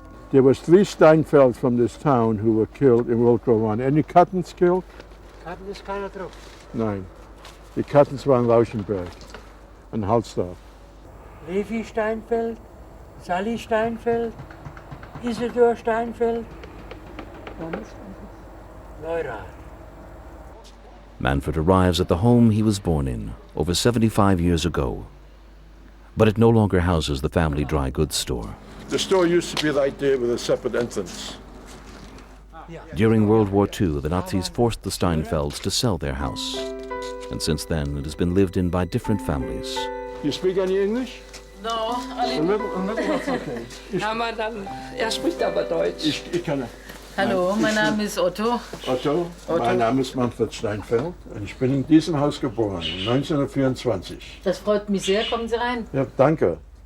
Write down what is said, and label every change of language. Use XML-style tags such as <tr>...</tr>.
<en>There was 3 Steinfelds from this town who were killed in World War I. Any Kattens killed?</en> <de>Katten ist keiner drauf. Nein. Die Kattens waren Lauschenberg und Halsdorf. Levi Steinfeld, Sally Steinfeld, Isidor Steinfeld, Neurath.</de> <en>Manfred arrives at the home he was born in over 75 years ago. But it no longer houses the family dry goods store. The store used to be right there with a separate entrance. During World War II, the Nazis forced the Steinfelds to sell their house. And since then, it has been lived in by different families. You speak any English? No, A little, that's okay.</en> <de>ja, man dann, spricht aber Deutsch. Ich kann. Hallo, mein Name ist Otto. Otto, mein Name ist Manfred Steinfeld und ich bin in diesem Haus geboren, 1924. Das freut mich sehr. Kommen Sie rein. Ja, danke.</de>